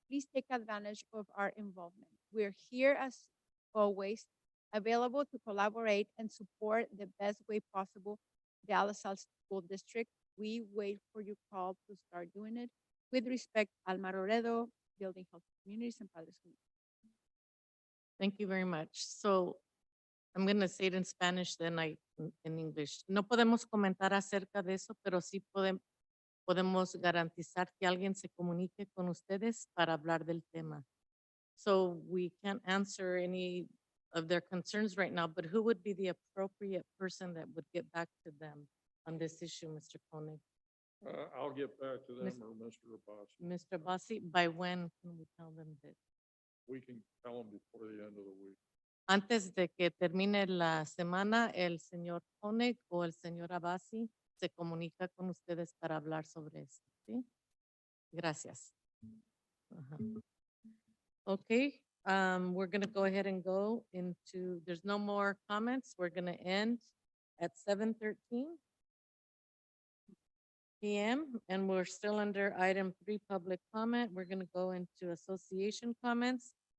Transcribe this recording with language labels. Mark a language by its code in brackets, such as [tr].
[en] Please take advantage of our involvement. We're here as always, available to collaborate and support the best way possible the Alisal School District. We wait for your call to start doing it. With respect, Alma Roredo, Building Health Communities and Padres Communities. Thank you very much. So I'm going to say it in Spanish, then in English. [es] No podemos comentar acerca de eso, pero sí podemos garantizar que alguien se comunique con ustedes para hablar del tema. [en] So we can't answer any of their concerns right now, but who would be the appropriate person that would get back to them on this issue, Mr. Koenig? I'll get back to them Miss- or Mr. Abbas. Mr. Bassi, by when can we tell them that? We can tell them before the end of the week. [es] Antes de que termine la semana, el señor Koenig o el señor Abasi se comunica con ustedes para hablar sobre esto, ¿sí? Gracias. Ajá. [en] Okay, we're gonna go ahead and go into, there's no more comments. We're gonna end at 7:13 PM, and we're still under item 3, public comment. We're gonna go into association comments.